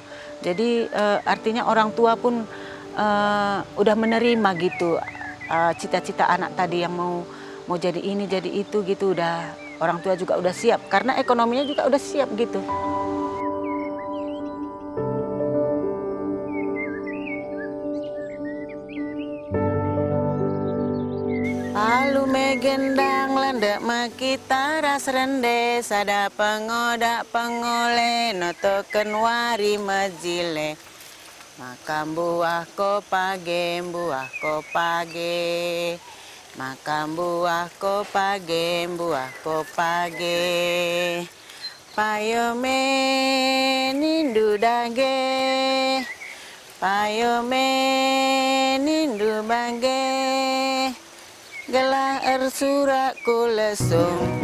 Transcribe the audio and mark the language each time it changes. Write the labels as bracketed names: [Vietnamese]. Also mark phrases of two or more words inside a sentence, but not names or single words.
[Indonesian] Jadi artinya orang tua pun udah menerima gitu cita-cita anak tadi yang mau jadi ini, jadi itu gitu, udah orang tua juga udah siap karena ekonominya juga udah siap gitu. [Batak Karo] Palu megendang landek makita ras rende sada pengodak pengole notoken wari majile makam buah ko page makam buah ko page payome nindu dage payome nindu bage gelah surak kulesung.